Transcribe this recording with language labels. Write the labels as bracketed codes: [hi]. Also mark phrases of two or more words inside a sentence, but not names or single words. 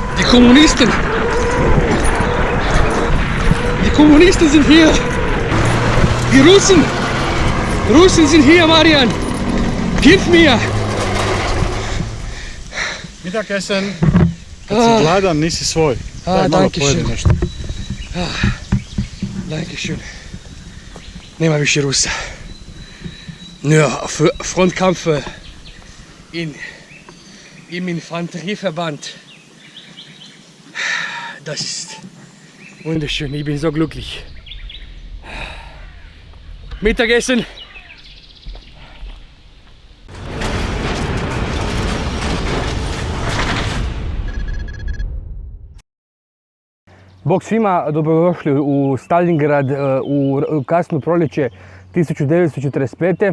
[de] Kommunisten! Die Kommunisten sind hier! Die Russen! Russen sind hier, Marian! Hilf mir! [hr] Mittagessen, kad si gladan, nisi svoj. Daj malo pojedi nešto. Dankeschön. Nema više Rusa. [de] Ja, Frontkampf im Infanterieverband. Das ist wunderschön, ich bin so glücklich. Mittagessen. [hr] Bog svima, dobrodošli u Stalingrad u kasno proljeće 1945.